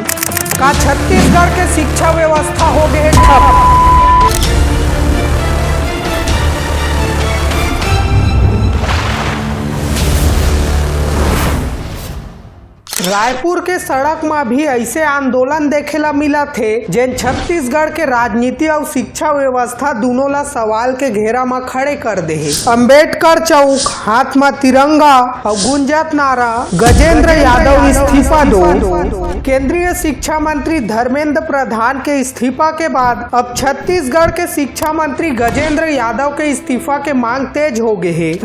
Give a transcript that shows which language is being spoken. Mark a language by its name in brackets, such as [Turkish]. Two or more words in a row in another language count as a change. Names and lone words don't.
[Chhattisgarhi] का छत्तीसगढ़ के शिक्षा व्यवस्था हो गए ठप। रायपुर के सड़क में भी ऐसे आंदोलन देखेला मिला थे जिन छत्तीसगढ़ के राजनीति और शिक्षा व्यवस्था दोनों ला सवाल के घेरा में खड़े कर दे। अंबेडकर चौक, हाथ में तिरंगा और गुंजत नारा, गजेंद्र यादव इस्तीफा दो। केंद्रीय शिक्षा मंत्री धर्मेंद्र प्रधान के इस्तीफा के बाद अब छत्तीसगढ़ के शिक्षा मंत्री गजेंद्र यादव के इस्तीफा के मांग तेज हो गए है।